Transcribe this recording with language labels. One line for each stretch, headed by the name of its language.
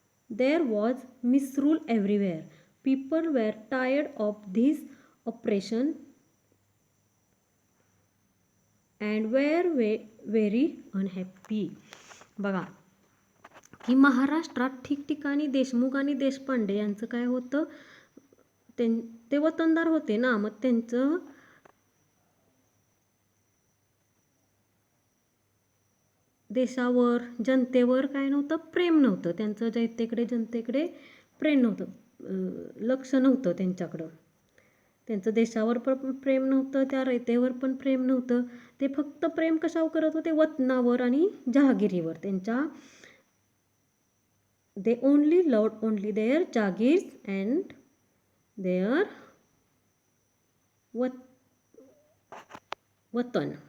English: There was misrule everywhere. People were tired of this oppression and were very unhappy.
Marathi: बघा की महाराष्ट्रात ठिकठिकाणी देशमुख आणि देशपांडे यांचं काय होतं? ते वतनदार होते ना, मग त्यांचं देशावर, जनतेवर काय नव्हतं? प्रेम नव्हतं. त्यांचं जनतेकडे प्रेम नव्हतं, लक्ष नव्हतं त्यांच्याकडं. त्यांचं देशावर पण प्रेम नव्हतं, त्या रयतेवर पण प्रेम नव्हतं. ते फक्त प्रेम कशावर करत होते? वतनावर आणि जहागिरीवर.
English: त्यांच्या they only loved only their jagirs and their watan.